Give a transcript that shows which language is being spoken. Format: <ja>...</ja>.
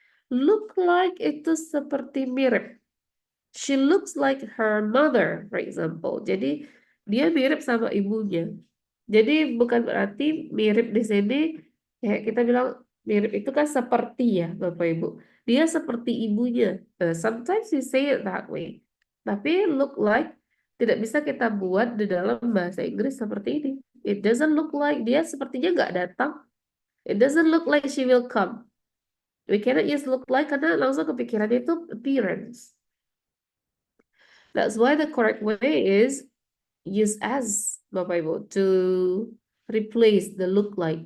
<en>Look like</en> <id>itu seperti mirip.</id> <en>She looks like her mother, for example.</en> <id>Jadi dia mirip sama ibunya. Jadi bukan berarti mirip di sini kayak kita bilang mirip itu kan seperti ya, Bapak Ibu. Dia seperti ibunya.</id> <en>Sometimes we say it that way.</en> <id>Tapi look like tidak bisa kita buat di dalam bahasa Inggris seperti ini.</id> <en>It doesn't look like,</en> <id>dia sepertinya nggak datang.</id> <en>It doesn't look like she will come. We cannot use look like</en> <id>karena langsung kepikirannya itu</id> <en>appearance. That's why the correct way is use as, Bapak Ibu, to replace the look like.</en>